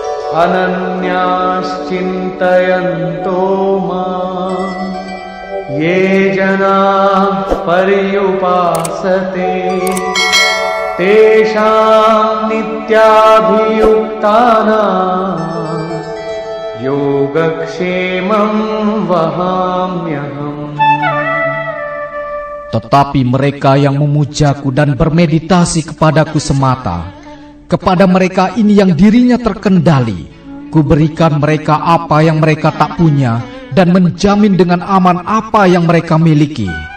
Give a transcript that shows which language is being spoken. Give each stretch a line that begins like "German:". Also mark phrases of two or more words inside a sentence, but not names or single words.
Sanskrit: अनन्याश्चिन्तयन्तो मां ये जनाः पर्युपासते तेषां नित्याभियुक्तानां योगक्षेमं वहाम्यहम्.
Indonesian: Tetapi mereka yang memujaku dan bermeditasi kepadaku semata, kepada mereka ini yang dirinya terkendali, kuberikan mereka apa yang mereka tak punya, dan menjamin dengan aman apa yang mereka miliki.